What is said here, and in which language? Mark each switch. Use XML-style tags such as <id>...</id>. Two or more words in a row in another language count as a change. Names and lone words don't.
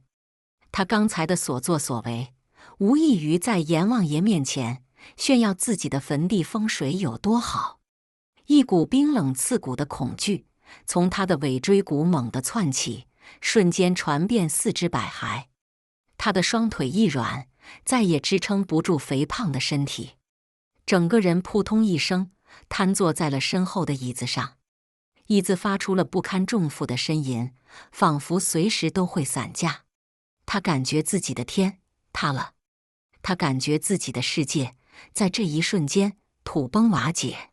<zh>他剛才的所作所為，無異於在閻王爺面前炫耀自己的墳地風水有多好。一股冰冷刺骨的恐懼從他的尾椎骨猛地竄起，瞬間傳遍四肢百骸。他的雙腿一軟，再也支撐不住肥胖的身體，整個人撲通一聲癱坐在了身後的椅子上。椅子發出了不堪重負的呻吟，仿佛隨時都會散架。他感覺自己的天塌了，他感覺自己的世界在這一瞬間土崩瓦解。</zh>